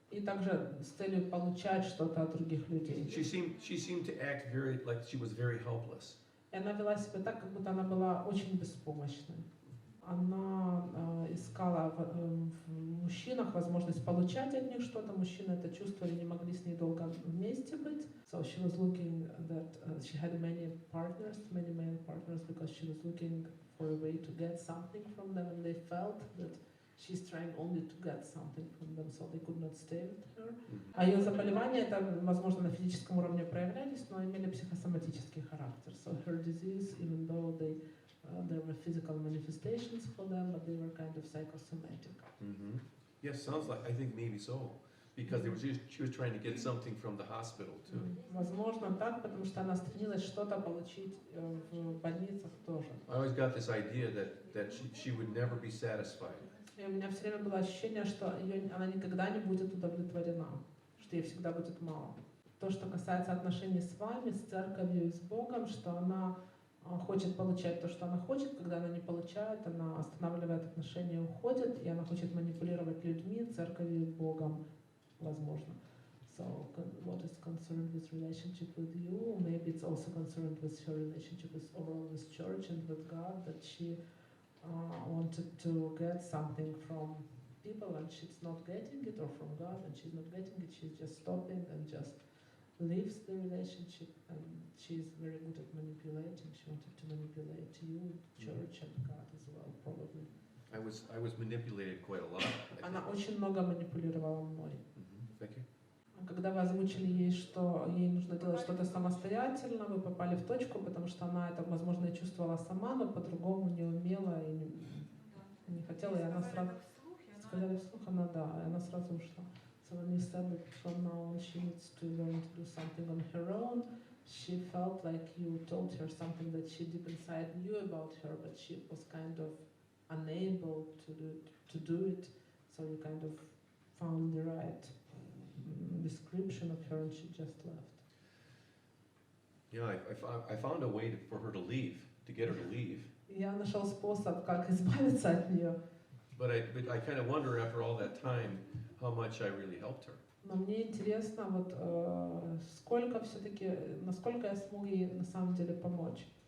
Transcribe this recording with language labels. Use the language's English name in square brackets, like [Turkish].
[Russian] И также с целью получать что-то от других людей. [English] She seemed to act like she was very helpless. [Russian] И она вела себя так, как будто она была очень беспомощной. Она искала в мужчинах возможность получать от них что-то. Мужчины это чувствовали, не могли с ней долго вместе быть. [English] So she was looking that she had many male partners, because she was looking for a way to get something from them, and they felt that she's trying only to get something from them, so they could not stay with her. [Russian] А ее заболевания, это, возможно, на физическом уровне проявлялись, но имели психосоматический характер. [English] So her disease, even though there were physical manifestations for them, but they were kind of psychosomatic. Yes, sounds like, I think maybe so. Because she was trying to get something from the hospital too. [Russian] Возможно, так, потому что она стремилась что-то получить в больницах тоже. [English] I always got this idea that she would never be satisfied. [Russian] И у меня все время было ощущение, что она никогда не будет удовлетворена, что ей всегда будет мало. То, что касается отношений с вами, с церковью и с Богом, что она хочет получать то, что она хочет, когда она не получает, она останавливает отношения и уходит, и она хочет манипулировать людьми, церковью и Богом, возможно. [English] So what is concerned with relationship with you, maybe it's also concerned with her relationship with overall with church and with God, that she wanted to get something from people and she's not getting it, or from God and she's not getting it, she's just stopping and just leaves the relationship, and she's very good at manipulating. She wanted to manipulate you, church and God as well, probably. I was manipulated quite a lot. I [Russian] Она [English] think. [Russian] очень много манипулировала мной. [English] Thank you. [Russian] Когда вы озвучили ей, что ей нужно делать что-то самостоятельно, вы попали в точку, потому что она это, возможно, и чувствовала сама, но по-другому не умела и не хотела, и она сразу сказали вслух, она да, и она сразу ушла. [English] So when you said that from now on she needs to learn to do something on her own, she felt like you told her something that she deep inside knew about her, but she was kind of unable to do it, so you kind of found the right description of her and she just left. Yeah, I found a way for her to leave, to get her to leave. [Russian] Я нашел способ, как избавиться от нее. [English] But I kind of wonder after all that time how much I really helped her. [Russian] Но мне интересно, вот сколько все-таки, насколько я смог ей на самом деле помочь.